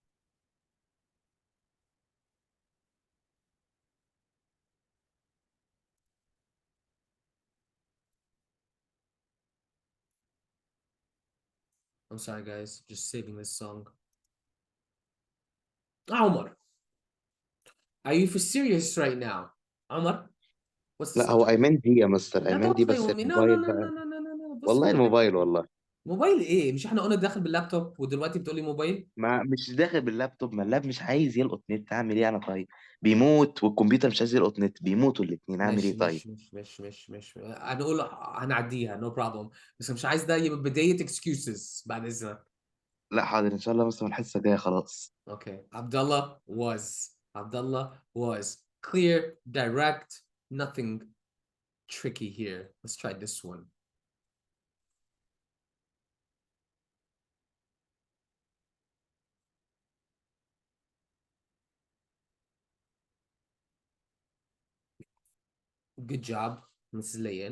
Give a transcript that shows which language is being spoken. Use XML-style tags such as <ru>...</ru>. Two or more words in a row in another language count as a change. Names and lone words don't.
<en>I'm sorry guys, just saving this song. Omar, are you for serious right now? Omar, what's the</en> <ar>لا هو</ar> <en>subject?</en> <ar>ايمان دي يا مستر، لا ايمان</ar> <en>don't</en> <ar>دي</ar> <en>play</en> <ar>بس</ar> <en>with me. No no</en> <ar>الموبايل</ar> <en>no no</en> <ar>بقى.</ar> <en>no no no no.</en> <ar>بص والله خلي بالك. الموبايل والله. موبايل ايه؟ مش احنا قلنا داخل باللابتوب ودلوقتي بتقولي موبايل؟ ما مش داخل باللابتوب، ما اللاب مش عايز يلقط نت، اعمل ايه انا طيب؟ بيموت والكمبيوتر مش عايز يلقط نت، بيموتوا الاثنين، اعمل ماشي ايه طيب؟ ماشي ماشي ماشي ماشي ماشي هنقول هنعديها</ar> <en>no problem.</en> <ar>بس مش عايز ده يبقى بداية excuses بعد اذنك. لا حاضر ان شاء الله، بس من الحصه الجايه خلاص.</ar> <en>Okay. Abdullah was clear, direct, nothing tricky here. Let's try this one. Good job, Mrs. Layan.</en>